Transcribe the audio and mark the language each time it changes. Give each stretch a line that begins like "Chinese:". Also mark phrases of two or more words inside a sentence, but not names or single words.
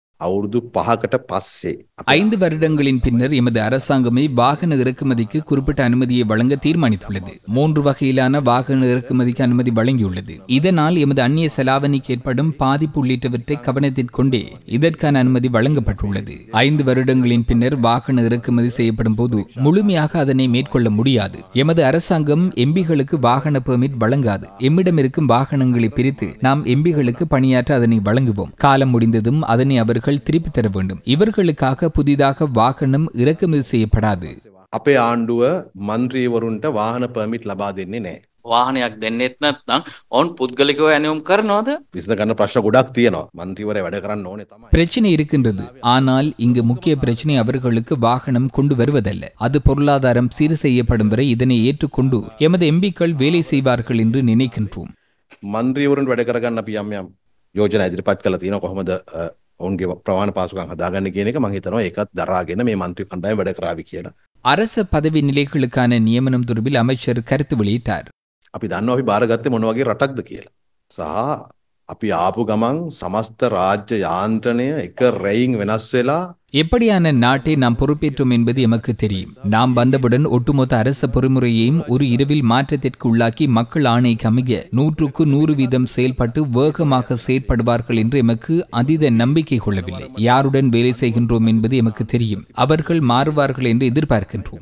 Sinhala: අවුරුදු 5කට පස්සේ
Tamil: 5 வருடங்களின் பின்னர் எமது அரசாங்கமே வாகன இறக்குமதிக்கு குறிப்பிட்ட அனுமதியை வழங்க தீர்மானித்துள்ளது. 3 வகையிலான வாகன இறக்குமதிக்கு அனுமதி வழங்கியுள்ளது. இதனால் எமது அந்நிய செலாவணிக்கு ஏற்படும் பாதிப்பு உள்ளிட்டவற்றை கவனத்திற்கொண்டே இதற்கான அனுமதி வழங்கப்பட்டுள்ளது. 5 வருடங்களின் பின்னர் வாகன இறக்குமதி செய்யப்படும் போது முழுமையாக அதனை மேற்கொள்ள முடியாது. எமது அரசாங்கம் எம்பிகளுக்கு வாகன பெர்மிட் வழங்காது. எம்மிடம் இருக்கும் வாகனங்களை பிரித்து நாம் எம்பிகளுக்கு பணியாற்ற அதனை வழங்குவோம். காலம் முடிந்ததும் அதனை அவர்கள் திருப்பி தர வேண்டும். இவர்களுக்காக புதிதாக வாகனம் இறக்குமதி செய்யப்படாது.
Sinhala: අපේ ආණ්ඩුව මන්ත්‍රීවරුන්ට වාහන පර්මිට් ලබා දෙන්නේ නැහැ. වාහනයක් දෙන්නෙත් නැත්නම් ඔවුන් පුද්ගලිකව ඇණවුම් කරනවද? විසඳ ගන්න ප්‍රශ්න ගොඩක් තියෙනවා. මන්ත්‍රීවරයා වැඩ කරන්න ඕනේ තමයි.
Tamil: பிரச்சனை இருக்கின்றது. ஆனால் இங்கு முக்கிய பிரச்சனை அவர்களுக்கு வாகனம் கொண்டு வருவதல்ல. அது பொருளாதாரம் சீர் செய்யப்படும் வரை இதனை ஏற்றுக்கொண்டு எமது எம்பிக்கள் வேலை செய்வார்கள் என்று நினைக்கின்றோம்.
Sinhala: මන්ත්‍රීවරුන්ට වැඩ කරගන්න අපි යම් යෝජනා ඉදිරිපත් කළා තියෙනවා. කොහොමද ඔවුන්ගේ ප්‍රමාණ පාසුකම් හදාගන්න කියන එක මම හිතනවා ඒකත් දරාගෙන මේ මන්ත්‍රී කණ්ඩායම වැඩ කරાવી කියලා.
Tamil: அரச பதவி நிலைகளுக்கான நியமனம் தொடர்பில் அமைச்சர் கருத்து வெளியிட்டார்.
Sinhala: අපි දන්නවා අපි බාරගත්තේ මොන වගේ රටක්ද කියලා. සහ අපි ආපු ගමන් සමස්ත රාජ්‍ය යාන්ත්‍රණය එක රැයින් වෙනස් වෙලා
Tamil: எப்படியான நாட்டை நாம் பொறுப்பேற்றோம் என்பது எமக்கு தெரியும். நாம் வந்தவுடன் ஒட்டுமொத்த அரச பொறிமுறையையும் ஒரு இரவில் மாற்றத்திற்கு உள்ளாக்கி மக்கள் ஆணைக்கு அமைய 100க்கு 100% செயல்பட்டு வேகமாக செயற்படுவார்கள் என்று எமக்கு அதீத நம்பிக்கை கொள்ளவில்லை. யாருடன் வேலை செய்கின்றோம் என்பது எமக்கு தெரியும். அவர்கள் மாறுவார்கள் என்று எதிர்பார்க்கின்றோம்.